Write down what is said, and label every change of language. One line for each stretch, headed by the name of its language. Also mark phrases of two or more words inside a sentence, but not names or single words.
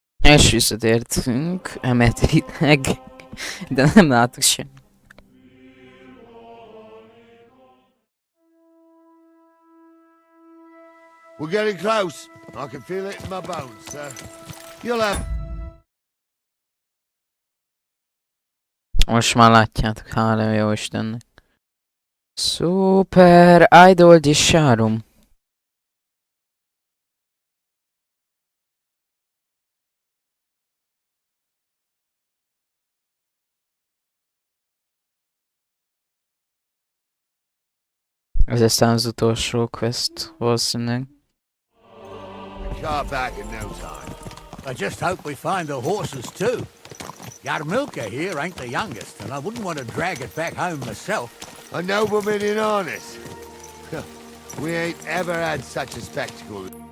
Hungarian: És visszatértünk, emeletileg, de nem látok sem.
English: We're getting close. I can feel it in my bones, sir. You'll have...
Hungarian: Most már látjátok, hála jó Istennek. Super Idol di Sharum. Ez aztán az utolsó quest, valószínűleg.
English: Car back in no time. I just hope we find the horses too. Yarmilka here ain't the youngest, and I wouldn't want to drag it back home myself. A nobleman in harness. We ain't ever had such a spectacle.